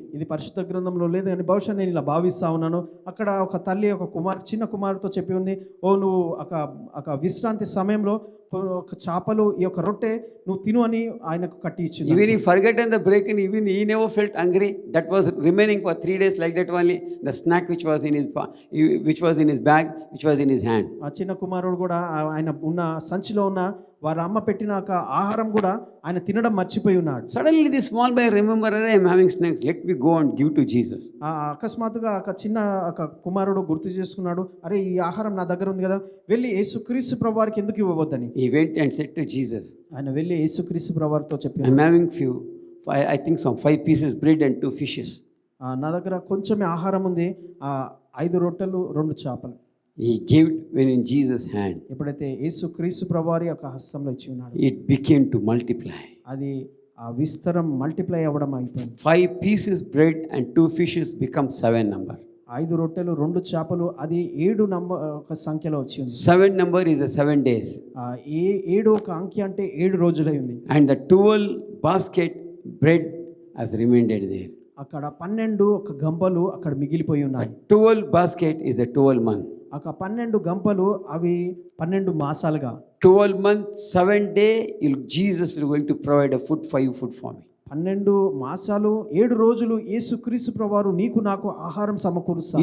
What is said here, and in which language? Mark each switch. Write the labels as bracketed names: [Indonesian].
[Telugu] ఇది పరిశుద్ధ గ్రంథంలో లేదు కానీ బహుశా నేను ఇలా భావిస్తా ఉన్నాను. అక్కడ ఒక తల్లి చిన్న కుమారుతో చెప్పి ఉంది, నువ్వు ఒక విశ్రాంతి సమయంలో ఒక చేపలు ఈ యొక్క రొట్టె నువ్వు తిను అని ఆయనకు కట్టి ఇచ్చింది. [English] Even he forgotten the break, and even he never felt hungry. That was remaining for 3 days like that only. The snack which was in his bag, which was in his hand. [Telugu] ఆ చిన్న కుమారుడు కూడా ఆయన ఉన్న సంచిలో ఉన్న వారి అమ్మ పెట్టిన ఆహారం కూడా ఆయన తినడం మర్చిపోయి ఉన్నాడు. [English] Suddenly this small boy remember, I am having snacks. Let me go and give to Jesus. [Telugu] అకస్మాత్తుగా కుమారుడు గుర్తు చేసుకున్నాడు, అరే ఈ ఆహారం నా దగ్గర ఉంది కదా, వెళ్ళి యేసుక్రీస్తు ప్రభువారికి ఎందుకు ఇవ్వవద్దని. [English] He went and said to Jesus, [Telugu] ఆయన వెళ్ళి యేసుక్రీస్తు ప్రభువారితో చెప్పాడు, [English] I am having I think some 5 pieces bread and 2 fishes. [Telugu] నా దగ్గర కొంచెమే ఆహారం ఉంది, 5 రొట్టెలు 2 చేపలు. [English] He gave it when in Jesus' hand. [Telugu] ఎప్పుడైతే యేసుక్రీస్తు ప్రభువారి యొక్క హస్తంలో ఇచ్చి ఉన్నాడు, [English] It became to multiply. [Telugu] అది విస్తరం మల్టిప్లై అవ్వడం అయిపోయింది. [English] 5 pieces bread and 2 fishes become 7 number. [Telugu] 5 రొట్టెలు 2 చేపలు అది 7 ఒక సంఖ్యలో వచ్చింది. [English] 7 number is a 7 days. [Telugu] 7 ఒక అంకె అంటే 7 రోజులై ఉంది. [English] And the 12 basket bread has remained there. [Telugu] అక్కడ 12 ఒక గంపలు అక్కడ మిగిలిపోయి ఉన్నాయి. [English] 12 basket is a 12 month. [Telugu] 12 గంపలు అవి 12 మాసాలుగా. [English] 12 months, 7 day, Jesus is going to provide a food for me. [Telugu] 12 మాసాలు 7 రోజులు యేసుక్రీస్తు ప్రభువారు నీకు నాకు ఆహారం సమకూరుస్తాడు.